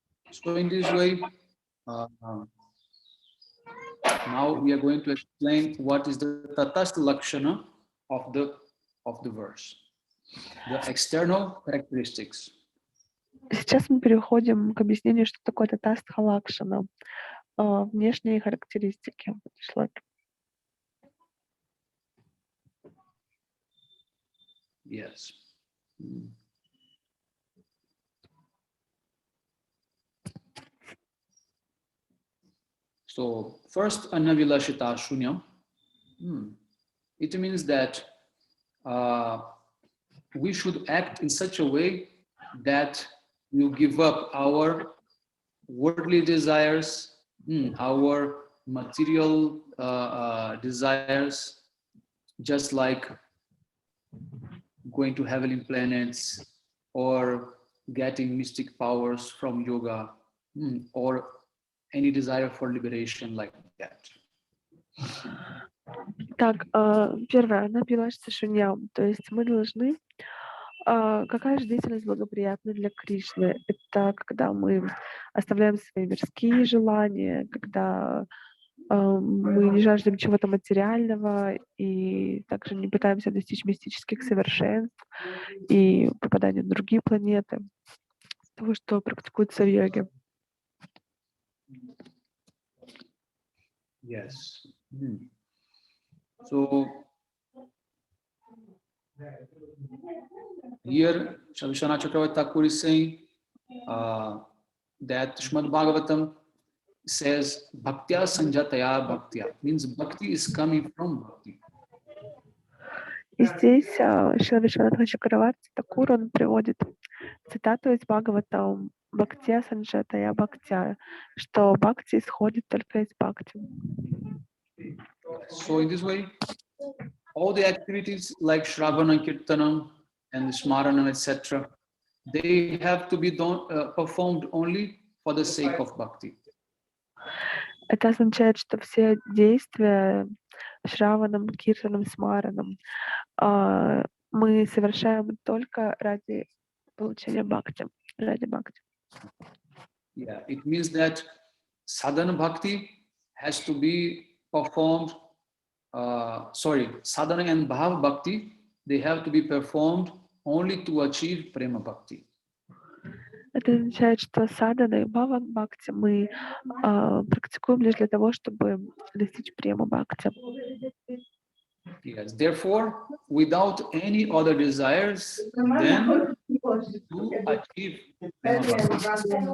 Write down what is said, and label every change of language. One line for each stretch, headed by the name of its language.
English: So in this way, now we are going to explain what is the tatastha lakshana of the verse, the external characteristics.
Russian: Сейчас мы переходим к объяснению, что такое татастха лакшана, внешние характеристики.
English: Yes. So first, anavilashita shunyam. It means that we should act in such a way that you give up our worldly desires, our material desires, just like going to heavenly planets or getting mystic powers from yoga or any desire for liberation like that.
Russian: Так, первое, анабилаша шуньям, то есть мы должны... Какая же деятельность благоприятна для Кришны? Это когда мы оставляем свои мирские желания, когда мы не жаждем чего-то материального и также не пытаемся достичь мистических совершенств и попадания на другие планеты, того, что практикуется в йоге.
English: Yes. So here Shavishana Chakravarti Thakur is saying that Srimad Bhagavatam says
Sanskrit: Bhaktya Sanjataya Bhaktya,
English: means Bhakti is coming from Bhakti.
Russian: И здесь Шрила Вишванатха Чакраварти Такур, он приводит цитату из Бхагаватам
Sanskrit: «Бхактя санджатая бхактя»,
Russian: что бхакти исходит только из бхакти.
English: So in this way, all the activities like Shravana, Kirtanam, and Smaranam, etc., they have to be performed only for the sake of bhakti.
Russian: Это означает, что все действия Шраванам, Киртаном, Смараном мы совершаем только ради получения бхакти, ради бхакти.
English: Yeah, it means that sadhana bhakti has to be performed, sadhana and bhav bhakti, they have to be performed only to achieve prema bhakti.
Russian: Это означает, что садхана и бхава бхакти мы практикуем лишь для того, чтобы достичь према бхакти.
English: Yes, therefore, without any other desires, then to achieve prema bhakti.